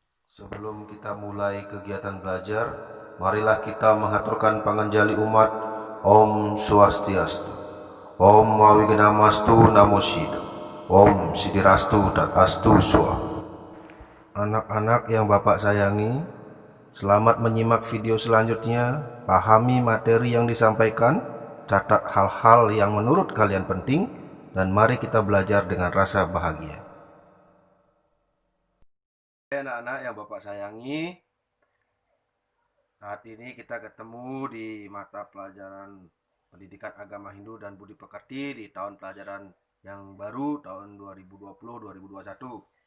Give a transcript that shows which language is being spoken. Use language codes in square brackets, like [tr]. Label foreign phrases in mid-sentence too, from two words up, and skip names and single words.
[id] Sebelum kita mulai kegiatan belajar, marilah kita mengaturkan panganjali umat. [sa] Om Swastiastu, Om Wawignamastu [pi] Namo Buddhaya, [sa] Om Sidirastu Dat Astu Swa. [id] Anak-anak yang Bapak sayangi, selamat menyimak video selanjutnya. Pahami materi yang disampaikan, catat hal-hal yang menurut kalian penting, dan mari kita belajar dengan rasa bahagia. Anak-anak yang Bapak sayangi, saat ini kita ketemu di mata pelajaran Pendidikan Agama Hindu dan Budi Pekerti di tahun pelajaran yang baru tahun 2020-2021.